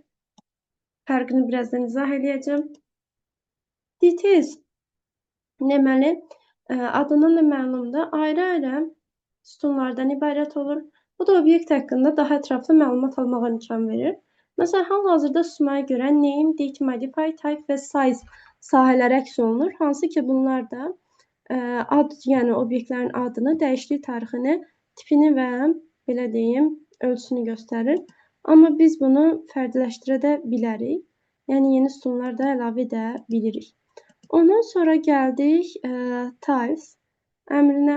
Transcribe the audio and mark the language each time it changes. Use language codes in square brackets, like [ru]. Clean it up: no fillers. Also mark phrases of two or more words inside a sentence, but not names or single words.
[az] Fərqini birazdan izah edəcəm. Details deməli, adından da məlumdur. Ayrı-ayrı sütunlardan ibarət olur. Bu da obyekt haqqında daha ətraflı məlumat almağa imkan verir. Məsələn, hal-hazırda sumaya görə [en] name, date, modify, type [az] və size sahələri əks olunur. Hansı ki, bunlar da ad, yəni obyektlərin adını, dəyişiklik tarixini, tipini və belə deyim, ölçüsünü göstərir. Amma biz bunu fərdiləşdirə də bilərik. Yəni, yeni sütunlar da əlavə edə bilirik. Ondan sonra gəldik tiles əmrinə.